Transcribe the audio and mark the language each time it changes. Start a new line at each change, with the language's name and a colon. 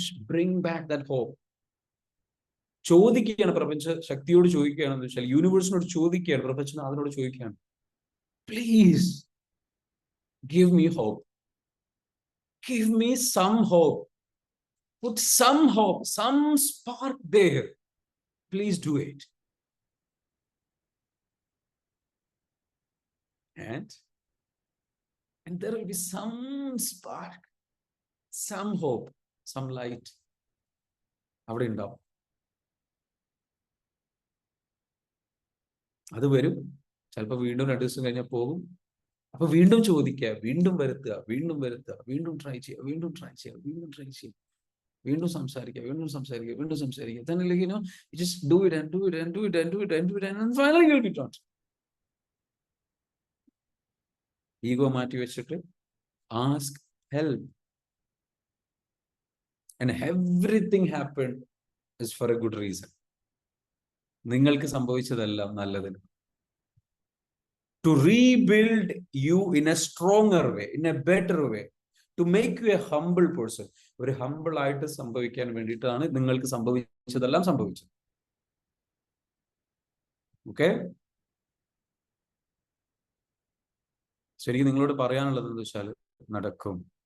English: Bring back that hope.
Malayalam: ചോദിക്കുകയാണ്, പ്രപഞ്ച ശക്തിയോട് ചോദിക്കുകയാണെന്ന് വെച്ചാൽ, യൂണിവേഴ്സിനോട് ചോദിക്കുകയാണ്, പ്രപഞ്ചനാഥനോട് ചോദിക്കുകയാണ്,
English: Please give me hope, give me some hope. Put some hope, some spark there. Please do it. And there will be some spark, some hope, some light.
Malayalam: അവിടെ ഉണ്ടാവും. അത് വരും. ചിലപ്പോൾ വീണ്ടും 2 ദിവസം കഴിഞ്ഞാൽ പോകും. അപ്പൊ വീണ്ടും ചോദിക്കുക, വീണ്ടും വരുത്തുക, വീണ്ടും വരുത്തുക, വീണ്ടും ട്രൈ ചെയ്യുക, വീണ്ടും ട്രൈ ചെയ്യുക, വീണ്ടും ട്രൈ ചെയ്യുക, വീണ്ടും സംസാരിക്കുക, വീണ്ടും സംസാരിക്കുക, വീണ്ടും സംസാരിക്കുക.
English: Then like, you just do it and do it and do it and do it and do it and finally you'll be taught.
Malayalam: Ego മാറ്റി വെച്ചിട്ട്
English: ask help. And everything happened is for a good reason.
Malayalam: നിങ്ങൾക്ക് സംഭവിച്ചതെല്ലാം നല്ലതിന്.
English: To rebuild you in a stronger way, in a better way, to make you a humble person.
Malayalam: ഒരു humble ആയിട്ട് സംഭവിക്കാൻ വേണ്ടിയിട്ടാണ് നിങ്ങൾക്ക് സംഭവിച്ചതെല്ലാം സംഭവിച്ചത്.
English: Okay?
Malayalam: ശരിക്കും നിങ്ങളോട് പറയാനുള്ളത് എന്താ വെച്ചാൽ നടക്കും.